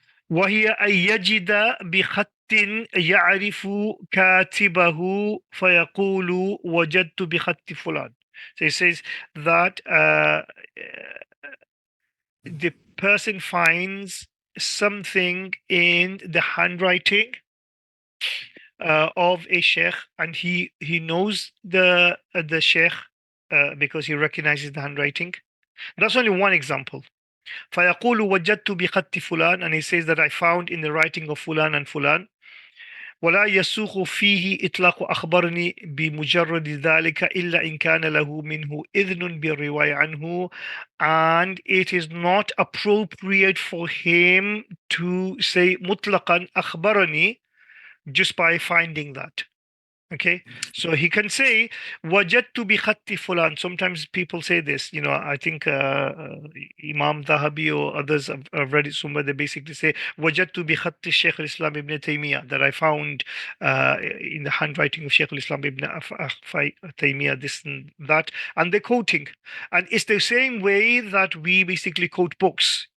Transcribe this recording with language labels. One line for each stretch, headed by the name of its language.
Arabic: وهي أن يجد بخط يعرف كاتبه فيقول وجدت بخط فلان.
English: So he says that the person finds something in the handwriting of a sheikh, and he knows the sheikh because he recognizes the handwriting. That's only one example.
Arabic: فيقول وجدت بخط فلان,
English: and he says that I found in the writing of fulan and fulan.
Arabic: ولا يسوغ فيه إطلاق أخبرني بمجرد ذلك إلا إن كان له منه إذن بالرواية عنه,
English: and it is not appropriate for him to say مطلقا أخبرني just by finding that. Okay, so he can say
Arabic: wajadtu bi khatti fulan.
English: Sometimes people say this, I think Imam Dhahabi or others have read it somewhere. They basically say
Arabic: wajadtu bi khatti
English: Shaykh al-Islam Ibn Taymiyyah, that I found in the handwriting of Shaykh al-Islam Ibn Taymiyyah this and that, and they're quoting, and it's the same way that we basically quote books.